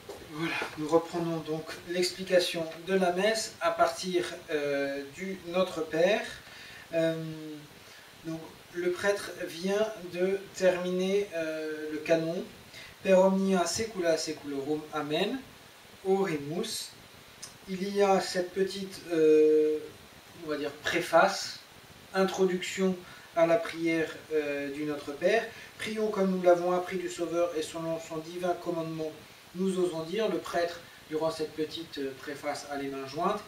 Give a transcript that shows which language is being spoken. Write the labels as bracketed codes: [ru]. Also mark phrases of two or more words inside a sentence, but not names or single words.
[fr] Voilà, nous reprenons donc l'explication de la messe à partir du Notre Père. Donc, le prêtre vient de terminer le canon. [la] Per omnia secula seculorum, Amen, Oremus. [fr] Il y a cette petite, on va dire, préface, introduction à la prière du Notre Père. Prions comme nous l'avons appris du Sauveur et selon son divin commandement, nous osons dire. Le prêtre, durant cette petite préface, a les mains jointes.